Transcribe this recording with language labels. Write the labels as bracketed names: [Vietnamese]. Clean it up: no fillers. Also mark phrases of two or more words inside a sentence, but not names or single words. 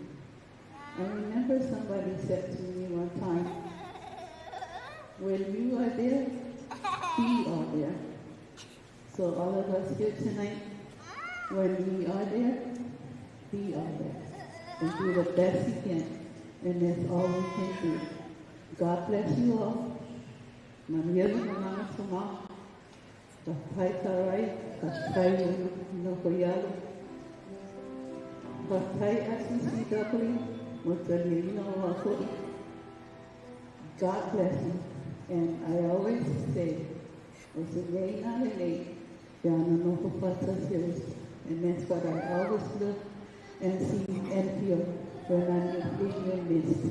[English] I remember somebody said to me one time, when you are there, be all there. So all of us here tonight, when we are there, be all there. And do the best you can. And that's all we can do. God bless you all. Maria Manana Suma, Katai Karai, Katai Nokoyalo, Katai Asisi Dakari, God bless you. And I always say, and that's what I always look and see and feel when I'm in your midst.